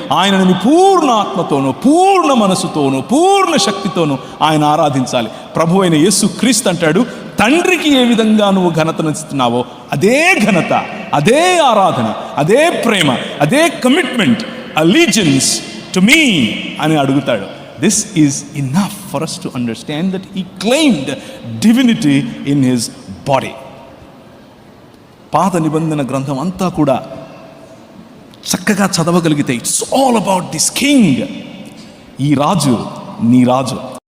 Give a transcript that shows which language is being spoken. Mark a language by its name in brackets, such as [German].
[Telugu] ఆయనను నీ పూర్ణ ఆత్మతోనూ, పూర్ణ మనసుతోనూ, పూర్ణ శక్తితోనూ ఆయన ఆరాధించాలి. ప్రభు అయిన యేసు క్రీస్తు అంటాడు, తండ్రికి ఏ విధంగా నువ్వు ఘనతనిస్తున్నావో అదే ఘనత, అదే ఆరాధన, అదే ప్రేమ, అదే కమిట్మెంట్, [English] allegiance to me [Telugu] అని అడుగుతాడు. [English] This is enough for us to understand that he claimed divinity in his body. [Telugu] పాత నిబంధన గ్రంథం అంతా కూడా చక్కగా చదవగలిగితే, [English] It's all about this king. [Telugu] ఈ రాజు నీ రాజు.